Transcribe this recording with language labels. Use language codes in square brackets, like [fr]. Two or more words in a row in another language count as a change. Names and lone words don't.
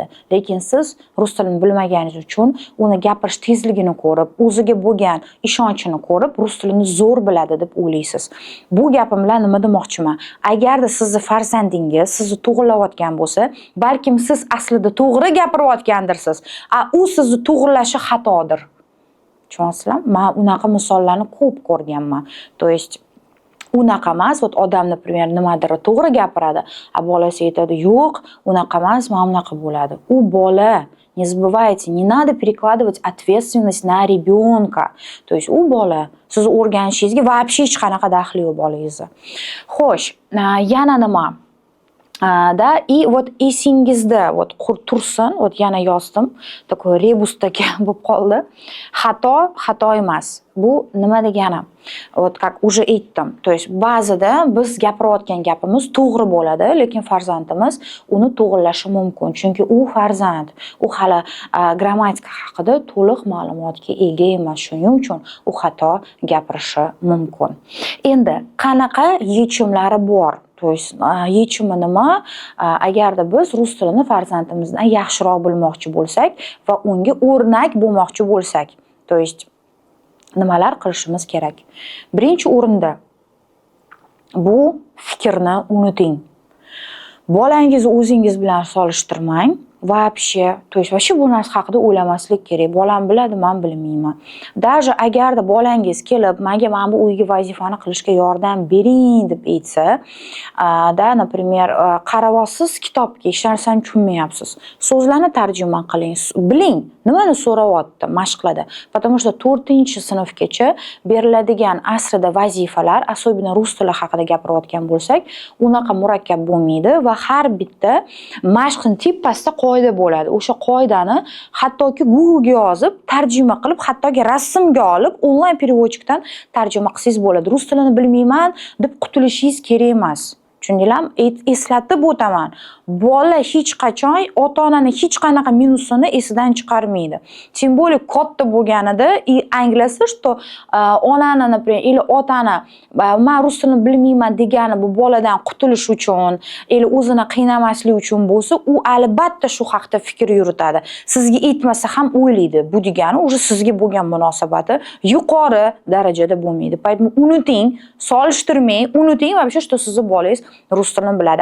[uz] Lekin siz rus tilini bilmaganingiz uchun uni gapirish tezligini ko'rib, o'ziga bo'lgan ishonchini ko'rib, rus tilini zo'r biladi deb o'ylaysiz. Bu gapim bilan nima demoqchiman? Agarda sizni farzandingiz sizni to'g'rilayotgan bo'lsa, balkim siz aslida to'g'ri gapirayotgandirsiz, u sizni to'g'rilashi xatodir. Tushunyapsizlarmi? Men unaqa misollarni ko'p ko'rganman. [ru] То есть [uz] unaqa emas, odam, например, nimadir to'g'ri gapiradi, bolasi aytadi, yo'q, unaqa emas, mana bunaqa bo'ladi. U bola. [ru] Не забывайте, не надо перекладывать ответственность на ребенка. То есть [uz] u bola, siz o'rganishingizga вообще hech qanaqa daxli yo'q bolangizni. Xo'sh, yana nima? [ru] Да, и вот [uz] esingizda tursin, yana yozdim, такой rebusdagi bo'lib qoldi. Xato emas. Bu nima degani? [ru] Как уже aytdim. То есть [uz] ba'zida biz gapirayotgan gapimiz to'g'ri bo'ladi, lekin farzandimiz uni to'g'rilashi mumkin. Chunki u farzand, u hali grammatika haqida to'liq ma'lumotga ega emas. Shuning uchun u xato gapirishi mumkin. Endi qanaqa yechimlari bor? [ru] То есть [uz] yechimi nima? Agarda biz rus tilini farzandimizdan yaxshiroq bilmoqchi bo'lsak va unga o'rnak bo'lmoqchi bo'lsak, [ru] то есть [uz] nimalar qilishimiz kerak? Birinchi o'rinda bu fikrni unuting. Bolangizni o'zingiz bilan solishtirmang. [ru] Вообще, то есть [uz] bu narsa haqida o'ylamaslik kerak. Bolam biladi, men bilmayman. Даже agarda bolangiz kelib, menga mana bu uyga vazifani qilishga yordam bering deb aytsa, da, например, qaravosiz kitobga hech narsani tushunmayapsiz. So'zlarni tarjima qiling, biling, nimani so'rayapti mashqlarda. [ru] Потому что [uz] 4-sinfgacha beriladigan aslida vazifalar, особенно rus tili haqida gapirayotgan bo'lsak, unaqa murakkab bo'lmaydi va har bitta mashqning tepasida qoida bo'ladi. O'sha qoidani hattoki Google'ga yozib, tarjima qilib, hattoki rasmga olib, onlayn переводчикdan tarjima qilsangiz bo'ladi. Rus tilini bilmayman deb qutulishingiz kerak emas. Tushundinglarmi? Eslatib o'taman. Bola hech qachon ota-onani hech qanaqa minusini esidan chiqarmaydi. [ru] Тем более [uz] katta bo'lganida anglasa, что onani, [ru] например, или [uz] otani men rus tilini bilmayman degani bu boladan qutulish uchun, или o'zini qiynamaslik uchun bo'lsa, u albatta shu haqda fikr yuritadi. Sizga aytmasa ham o'ylaydi. Bu degani o'sha sizga bo'lgan munosabati yuqori darajada bo'lmaydi. Поэтому unuting, solishtirmang, unuting [ru] вообще, что [uz] sizni bolangiz rus tilini biladi.